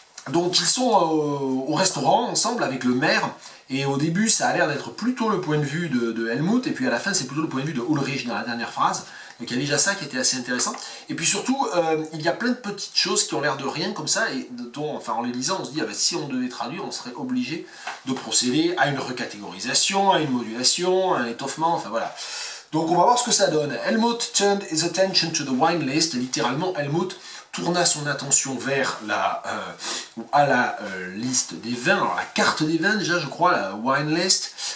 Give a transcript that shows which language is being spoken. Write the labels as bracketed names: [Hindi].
[French] Donc ils sont au restaurant ensemble avec le maire, et au début ça a l'air d'être plutôt le point de vue de Helmut, et puis à la fin c'est plutôt le point de vue de Ulrich dans la dernière phrase. Donc il y a déjà ça qui était assez intéressant. Et puis surtout, il y a plein de petites choses qui ont l'air de rien comme ça, et dont, enfin, en les lisant, on se dit, ah ben, si on devait traduire, on serait obligé de procéder à une recatégorisation, à une modulation, à un étoffement, enfin voilà. Donc on va voir ce que ça donne. [English] Helmut turned his attention to the wine list. [French] Littéralement, Helmut tourna son attention vers à la liste des vins, alors la carte des vins déjà, je crois, la wine list.